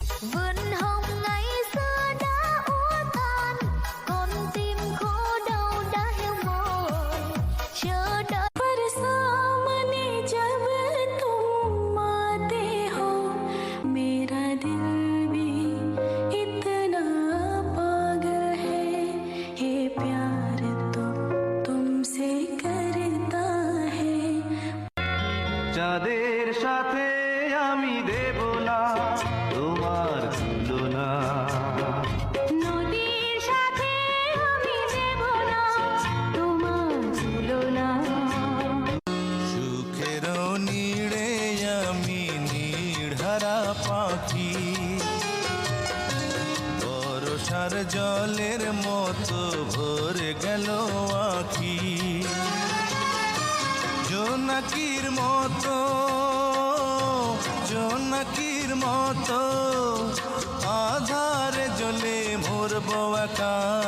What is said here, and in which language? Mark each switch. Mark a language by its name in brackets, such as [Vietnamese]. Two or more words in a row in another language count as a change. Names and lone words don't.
[Vietnamese] vườn hồng ngày xưa đã úa tàn, con tim khô đau đã héo mòn chờ đợi [Hindi] बरसाने जब तुम आते हो मेरा दिल भी इतना पागल है ये प्यार तो तुमसे करता है [Bangla] চাঁদের সাথে আমি দেব না তোমার তুলনা, নদীর সাথে আমি দেব না তোমার তুলনা সুখের নীড়ে আমি নির্হারা পাখি, বর্ষার জলের মতো ভরে গেল আখি, জোনাকির মতো জোনাকির মতো আধারে জ্বলে মরব একা।